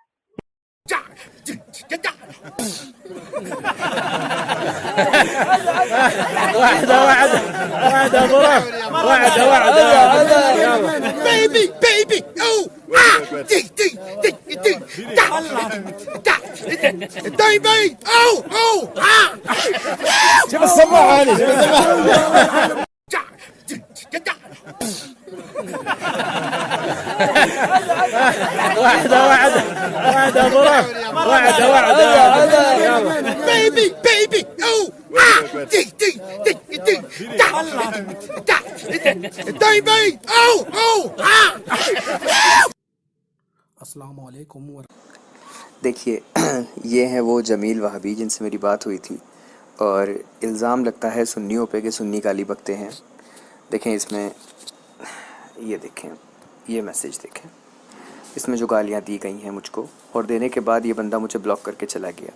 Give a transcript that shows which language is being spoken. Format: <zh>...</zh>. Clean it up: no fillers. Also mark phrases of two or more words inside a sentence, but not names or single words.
<en>Baby, baby, oh, ah, dig, dig, dig, dig, da, da, baby, oh, oh, ah.</en> <ar>شوف السماعة هذه، شوف السماعة. واحدة ظروف، واحدة يلا.</ar> <en>Baby, baby, oh, ah, dig, dig, dig, dig, da, da, baby, oh, oh, ah.</en> <ar>السلام عليكم.</ar> <hi>देखिए ये हैं वो जमील वहाबी जिनसे मेरी बात हुई थी, और इल्ज़ाम लगता है सुन्नियों पे कि सुन्नी गाली बकते हैं। देखें इसमें, ये देखें, ये मैसेज देखें, इसमें जो गालियाँ दी गई हैं मुझको, और देने के बाद ये बंदा मुझे ब्लॉक करके चला गया।</hi>